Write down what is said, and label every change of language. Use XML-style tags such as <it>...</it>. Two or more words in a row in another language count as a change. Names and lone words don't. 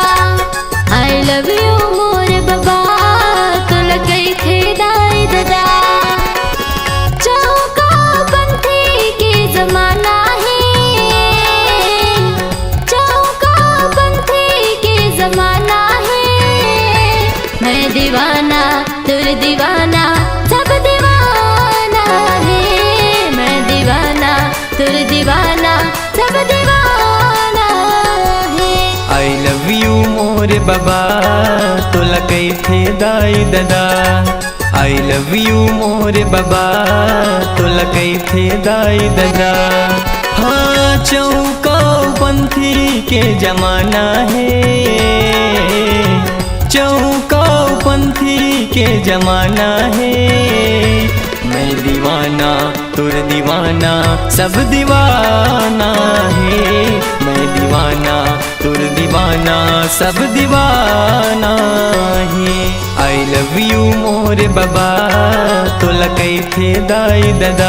<hne>I love you मोर बाबा, तुला कैथे दाई ददा। चौका पंथी के जमाना है, चौका पंथी के जमाना है। मैं दीवाना तुर दीवाना, सब दीवाना है। मैं दीवाना तुर दीवाना, सब दीवाना है।</hne> <en>I love you</en> <hne>मोर बाबा, तोला कैथे दाई ददा।</hne> <en>I love you</en> <hne>मोर बाबा, तोला कैथे दाई ददा। हाँ चौका पंथी के जमाना है, चौका पंथी के जमाना है। मैं दीवाना तुर दीवाना, सब दीवाना है। मैं दीवाना तुर दीवाना, सब दीवाना है।</hne> <en>I love you</en> <hne>मोर बाबा, तोला कैथे दाई ददा।</hne>